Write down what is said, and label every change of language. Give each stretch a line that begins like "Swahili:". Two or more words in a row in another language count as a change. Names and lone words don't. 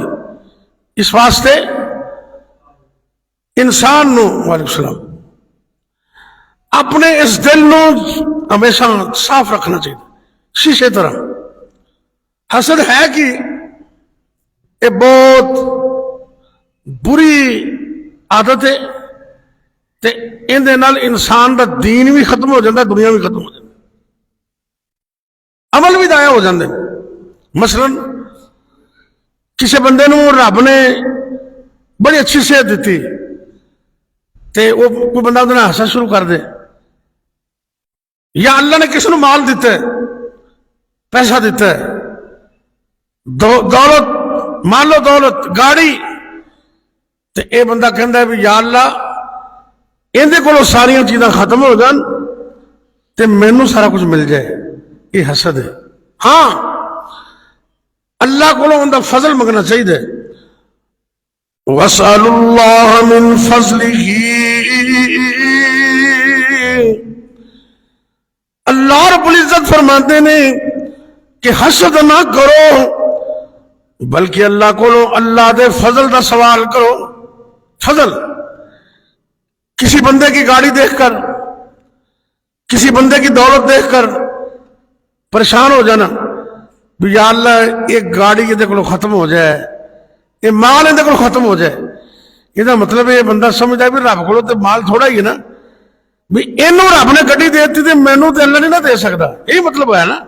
Punjabi: اس واسطے انسان نو،
Arabic: وعلیکم السلام،
Punjabi: اپنے اس دل نو ہمیشہ صاف رکھنا چاہیے، شیشے طرح.
Urdu: حسد ہے کہ یہ بہت بری عادت ہے،
Punjabi: تے اندے نال انسان دا دین بھی ختم ہو جاتا، دنیا بھی ختم ہو جاتی، عمل بھی ضائع ہو جاندے. مثلا کسی بندے نو رب نے بڑی اچھی صحت دیتی، تے وہ کوئی بندہ اندر ہنسنا شروع کر دے، یا اللہ نے کسی نو مال دیتا ہے، پیسہ دیتا ہے، دولت، مان لو دولت، گاڑی، تے اے بندہ کہندا ہے بھی یا اللہ اندے کولوں ساریاں چیزاں ختم ہو جان تے مینوں سارا کچھ مل جائے.
Urdu: یہ حسد ہے. ہاں اللہ کو ان کا فضل منگنا چاہیے.
Arabic: وَاسْأَلُوا اللَّهَ مِن فَضْلِهِ،
Urdu: اللہ رب العزت فرماتے ہیں کہ حسد نہ کرو، بلکہ اللہ کو
Punjabi: اللہ دے فضل دا سوال کرو.
Urdu: فضل، کسی بندے کی گاڑی دیکھ کر، کسی بندے کی دولت دیکھ کر پریشان ہو جانا بھی یا اللہ ایک گاڑی یہ کو ختم ہو جائے، یہ مال یہ کو ختم ہو جائے، یہ مطلب یہ بندہ سمجھتا ہے بھی رب کو تو مال تھوڑا ہی ہے نا،
Punjabi: بھی اینوں رب نے گڈی دے دیتی تو مینوں تو اللہ نہیں نہ دے سکتا،
Urdu: یہی مطلب ہے نا.